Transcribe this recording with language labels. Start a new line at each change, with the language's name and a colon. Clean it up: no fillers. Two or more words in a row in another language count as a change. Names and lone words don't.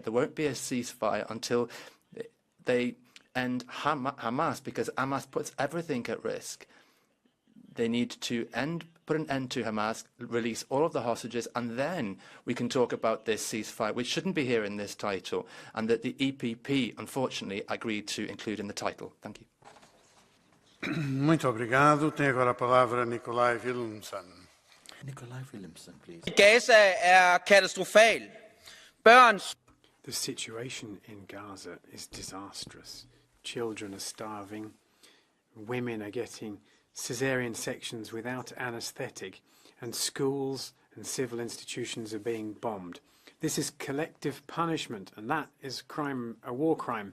English: There won't be a ceasefire until they end Hamas, because Hamas puts everything at risk. They need to put an end to Hamas, release all of the hostages, and then we can talk about this ceasefire, which shouldn't be here in this title, and that the EPP, unfortunately, agreed to include in the title. Thank you.
Portuguese: Muito obrigado. Tem agora a palavra Nikolai Willumsen.
English: Nikolai Willumsen, please.
Danish: Gaza katastrofal. Børns.
English: The situation in Gaza is disastrous. Children are starving. Women are getting caesarean sections without anaesthetic, and schools and civil institutions are being bombed. This is collective punishment, and that is crime, a war crime.